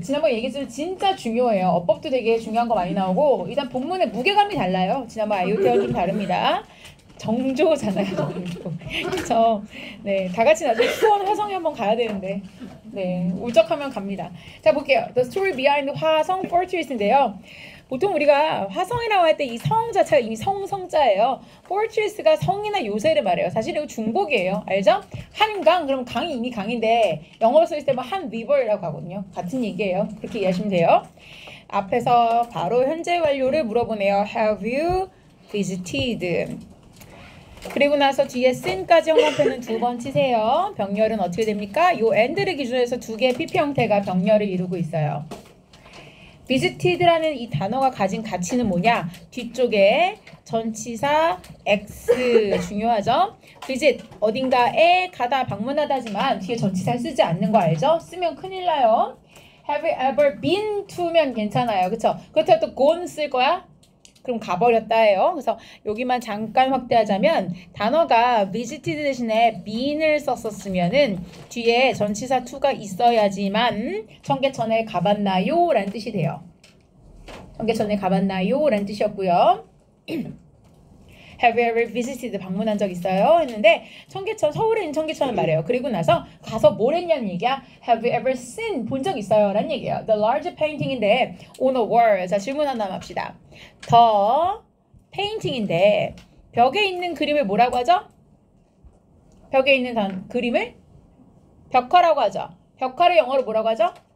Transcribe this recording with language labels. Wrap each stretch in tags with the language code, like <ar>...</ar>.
<ko>지난번에 얘기했지만 진짜 중요해요. 어법도 되게 중요한 거 많이 나오고 일단 본문의 무게감이 달라요. 지난번 아이오티와는 좀 다릅니다. 정조잖아요. 정조. 그렇죠. 네, 다 같이 나중에 수원 화성에 한번 가야 되는데 네, 울적하면 갑니다. 자, 볼게요.</ko> <en>The story behind 화성 fortress인데요.</en> <ko>보통 우리가 화성이라고 할 때 이 성 자체가 이미 성자예요. fortress가 성이나 요새를 말해요. 사실 이거 중복이에요. 알죠? 한강, 그럼 강이 이미 강인데 영어로 쓸 때 뭐 한 river이라고 하거든요. 같은 얘기예요. 그렇게 이해하시면 돼요. 앞에서 바로 현재 완료를 물어보네요.</ko> <en>Have you visited?</en> <ko>그리고 나서 뒤에 sin까지 형광펜은 두 번 치세요. 병렬은 어떻게 됩니까? 요 and를 기준으로 해서 두 개의 PP 형태가 병렬을 이루고 있어요. visited라는 이 단어가 가진 가치는 뭐냐? 뒤쪽에 전치사 x 중요하죠? visit 어딘가에 가다 방문하다지만 뒤에 전치사를 쓰지 않는 거 알죠? 쓰면 큰일 나요.</ko> <en>Have you ever been to면</en> <ko>괜찮아요. 그쵸? 그렇다고 또 gone 쓸 거야? 그럼 가버렸다예요. 그래서 여기만 잠깐 확대하자면 단어가 visited 대신에 been을 썼었으면은 뒤에 전치사 to가 있어야지만 청계천에 가봤나요? 라는 뜻이 돼요. 청계천에 가봤나요? 라는 뜻이었고요.</ko> <en>Have you ever visited?</en> <ko>방문한 적 있어요? 했는데 청계천, 서울에 있는 청계천을 말해요. 그리고 나서 가서 뭘 했냐는 얘기야.</ko> <en>Have you ever seen?</en> <ko>본 적 있어요? 라는 얘기예요.</ko> <en>The large painting인데 on a wall.</en> <ko>자, 질문 하나 합시다. The painting인데 벽에 있는 그림을 뭐라고 하죠? 벽에 있는 그림을 벽화라고 하죠. 벽화를 영어로 뭐라고 하죠?</ko>